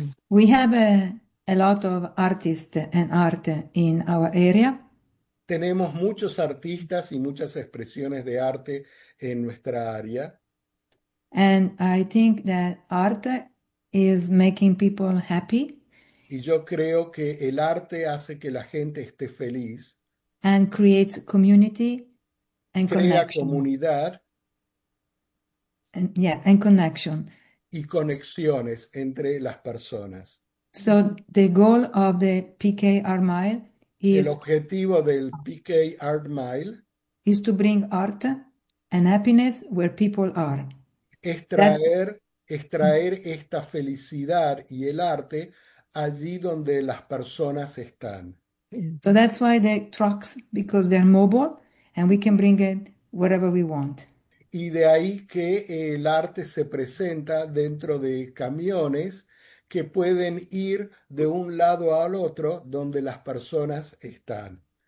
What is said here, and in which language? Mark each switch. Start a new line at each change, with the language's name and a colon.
English: We have a lot of artists and art in our area.
Spanish: Tenemos muchos artistas y muchas expresiones de arte en nuestra área.
English: And I think that art is making people happy
Spanish: Y yo creo que el arte hace que la gente esté feliz.
English: and creates community and
Spanish: Crea
English: connection.
Spanish: comunidad
English: And, yeah, and connection.
Spanish: y conexiones entre las personas.
English: So the goal of the PK Art Mile
Spanish: El objetivo del PK Art Mile
English: is to bring art and happiness where people are.
Spanish: es
English: That
Spanish: traer esta felicidad y el arte allí donde las personas están.
English: that's why the trucks, because they're mobile and we can bring it wherever we want.
Spanish: Y de ahí que el arte se presenta dentro de camiones que pueden ir de un lado al otro donde las personas están.